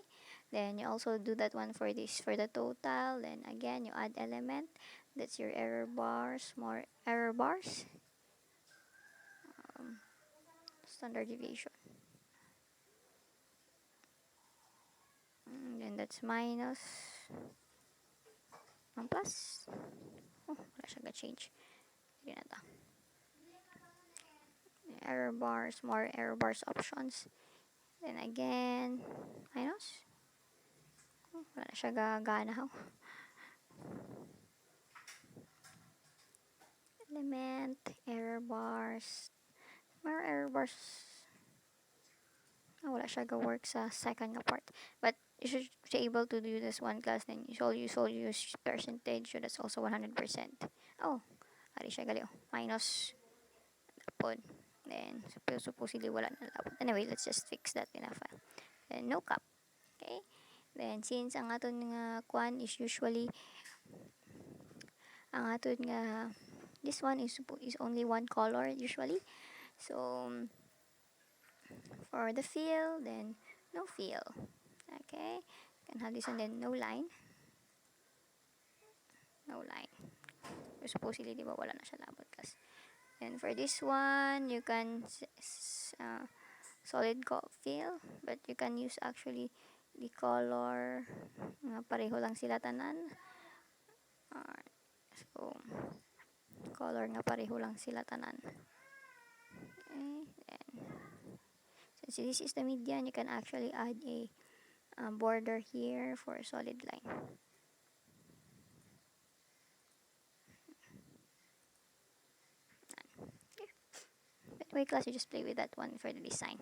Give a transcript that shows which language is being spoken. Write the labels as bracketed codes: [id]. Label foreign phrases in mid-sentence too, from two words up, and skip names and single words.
[en] Then you also do that one for this for the total. Then again you add element. That's your error bars, more error bars. Standard deviation. And then that's minus ang plus. [hil] Oh, wala siya ga-change. [tl] Hindi na to. [en] Error bars, more error bars options. Then again, minus. [hil] Oh, wala siya gagana ho. [en] Element, error bars. More error bars. [hil] Oh, wala siya ga-work sa second nga part. [en] But you should be able to do this one class. Then you should use percentage. So that's also 100%. [hil] Oh, ari siya gali. Minus pod. [en] Then supposedly [hil] wala na labot. [en] Anyway, let's just fix that in a file. Then no cap. Okay. Then since [hil] ang aton nga kwan [en] is usually [hil] ang aton nga [en] this one is only one color usually. So for the fill, then no fill. Okay. You can have this one, then no line. No line. So supposedly [hil] di ba wala na siya labot kasi. [en] And for this one, you can solid fill, but you can use actually the color [hil] nga pareho lang sila tanan. So color nga pareho lang sila tanan. [en] Okay, then since this is the median, you can actually add a border here for a solid line. Anyway, class, you just play with that one for the design.